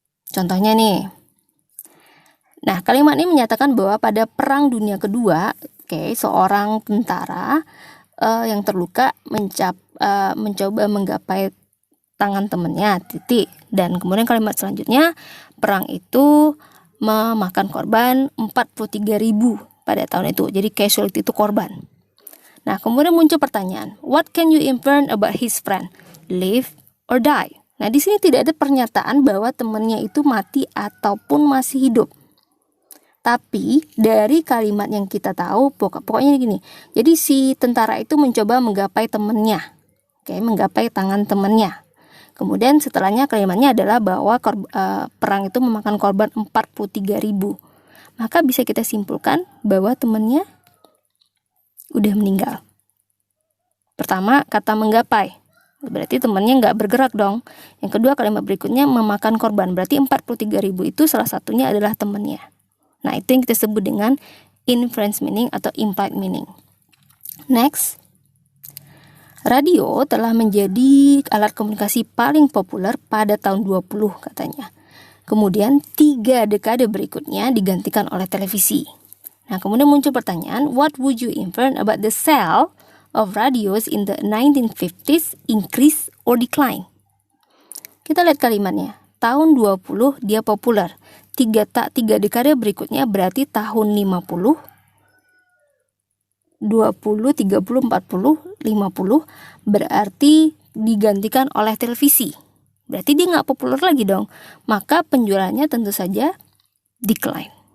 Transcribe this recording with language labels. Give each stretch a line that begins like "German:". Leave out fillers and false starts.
Indonesian: Contohnya nih. Nah, kalimat ini menyatakan bahwa pada Perang Dunia Kedua, seorang tentara yang terluka mencoba menggapai tangan temannya, titik. Dan kemudian kalimat selanjutnya, perang itu memakan korban 43.000 pada tahun itu. Jadi casualty itu korban. Nah, kemudian muncul pertanyaan,
English: what can you infer about his friend? Live or die?
Indonesian: Nah, di sini tidak ada pernyataan bahwa temannya itu mati ataupun masih hidup. Tapi dari kalimat yang kita tahu, pokoknya gini. Jadi si tentara itu mencoba menggapai temannya. Menggapai tangan temannya. Kemudian setelahnya kalimatnya adalah bahwa perang itu memakan korban 43.000. Maka bisa kita simpulkan bahwa temannya udah meninggal. Pertama, kata menggapai. Berarti temannya nggak bergerak dong. Yang kedua, kalimat berikutnya memakan korban. Berarti 43.000 itu salah satunya adalah temannya. Nah, itu yang kita sebut dengan
English: inference meaning
Indonesian: atau
English: implied meaning.
Indonesian: Next. Radio telah menjadi alat komunikasi paling populer pada tahun 20 katanya. Kemudian 3 dekade berikutnya digantikan oleh televisi. Nah, kemudian muncul pertanyaan,
English: what would you infer about the sale of radios in the 1950s, increase or decline?
Indonesian: Kita lihat kalimatnya. Tahun 20 dia populer. 3 dekade berikutnya berarti tahun 50, 20, 30, 40, 50 berarti digantikan oleh televisi. Berarti dia nggak populer lagi dong. Maka penjualannya tentu saja decline.